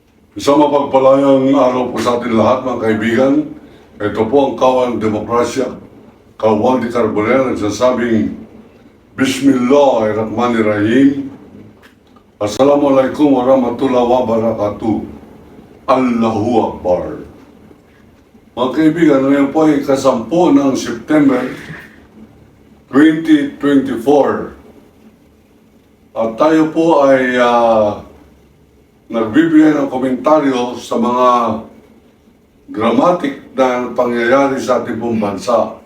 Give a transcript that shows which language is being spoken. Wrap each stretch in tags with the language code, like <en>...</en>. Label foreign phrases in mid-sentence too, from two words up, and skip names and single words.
<tl>Isang mapagpalayang araw po sa ating lahat, mga kaibigan. Ito po ang Kawang Demokrasya, Kawang de Carbonell, nagsasabing Bismillahirrahmanirrahim.</tl> <ar>السلام عليكم ورحمة الله وبركاته. الله أكبر.</ar> <tl>Mga kaibigan, ngayon po ay kasampu ng September 2024. At tayo po ay nagbibigay ng komentaryo sa mga dramatic na pangyayari sa ating pong bansa.</tl>